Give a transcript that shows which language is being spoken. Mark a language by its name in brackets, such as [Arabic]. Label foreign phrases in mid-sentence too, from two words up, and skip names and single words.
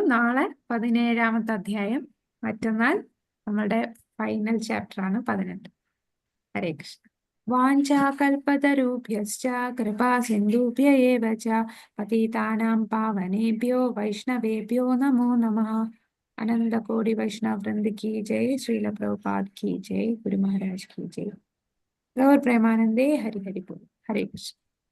[Malayalam] നാളെ 17ാമത്തെ അധ്യായം, മറ്റന്നാൾ നമ്മുടെ ഫൈനൽ ചാപ്റ്റർ ആണ് 18. ഹരേ കൃഷ്ണ. [Sanskrit] वाञ्छाकल्पतरुभ्यश्च कृपा सिन्धुभ्य एव च पतितानां पावनेभ्यो वैष्णवेभ्यो नमो नमः. [Hindi] अनन्तकोटि वैष्णव वृन्द की जय, श्रील प्रभुपाद की जय, गुरु महाराज की जय. [Bangla] গৌর প্রেমানন্দে হরি হরি বোল. [Hindi] हरे कृष्ण.